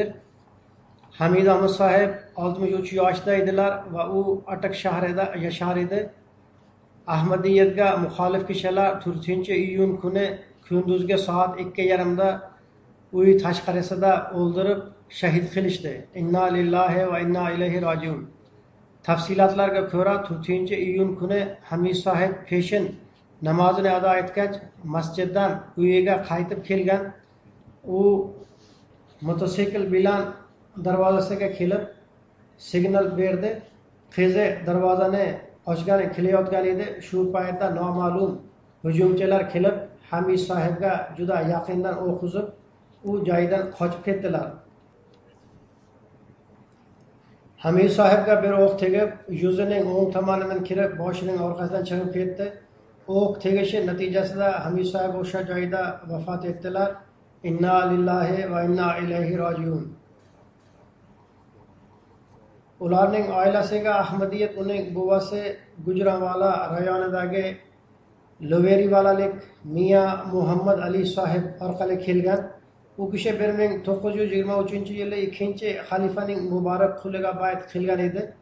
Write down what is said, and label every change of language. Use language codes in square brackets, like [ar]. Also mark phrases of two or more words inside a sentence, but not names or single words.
[uz] Hamid Ahmad sohib 63 yoshda edilar va u Atak shahrida yashar edi. Ahmadiyatga muxolif kishilar 4-iyun kuni kunduzgi soat 2:30da uy tashqarisida o'ldirib shahid qilishdi. [ar] إنا لله وإنا إليه راجعون. [uz] Tafsilotlarga ko'ra 4-iyun kuni Hamid sohib peshin namozini ado etgach masjiddan uyiga qaytib kelgan. U mototsikl bilan darvozasiga kelib signal berdi. Qizi darvozani ochgan kelayotgan edi. Shu paytda noma'lum hujumchilar kelib Hamid sohibga juda yaqindan o'q uzib, u joyidan qochib ketdilar. Hamid sohibga bir o'q tegib, yuzining o'ng tomonidan kirib, boshining orqasidan chiqib ketdi. O'q tegishi natijasida Hamid sohib o'sha joyda vafot etdilar. [ar] إنا لله وإنا إليه راجعون. [uz] ularning oilasiga Ahmadiyat uning buvasi Gujranvala rayonidagi Loverivalalik Miya Muhammad Ali sohib orqali kelgan. U kishi 1923-yili 2-xalifaning muborak quliga bayat qilgan edi.